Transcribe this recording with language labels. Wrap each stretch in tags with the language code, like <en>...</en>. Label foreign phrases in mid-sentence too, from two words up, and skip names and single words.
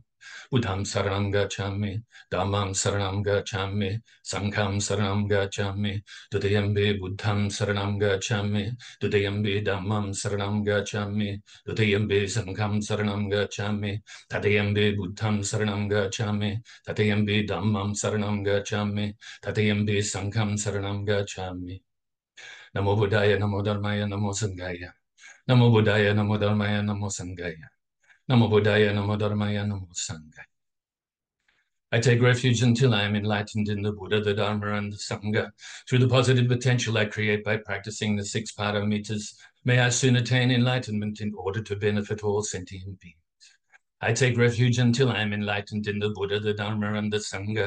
<pi>Buddham saranam gacchami, dhammam saranam gacchami, sangham saranam gacchami, dutayambe buddham saranam gacchami, dutayambe dhammam saranam gacchami, dutayambe sangham saranam gacchami, tatayambe buddham saranam gacchami, tatayambe dhammam saranam gacchami, tatayambe sangham saranam gacchami.</pi> <sa>नमो बुद्धाय, नमो धर्माय, नमो सङ्घाय. नमो बुद्धाय, नमो धर्माय, नमो सङ्घाय। नमो बुद्धाय, नमो धर्माय, नमो सङ्घाय.</sa> <en>I take refuge until I am enlightened in the Buddha, the Dharma, and the Sangha. Through the positive potential I create by practicing the 6 paramitas, may I soon attain enlightenment in order to benefit all sentient beings. I take refuge until I am enlightened in the Buddha, the Dharma, and the Sangha.</en>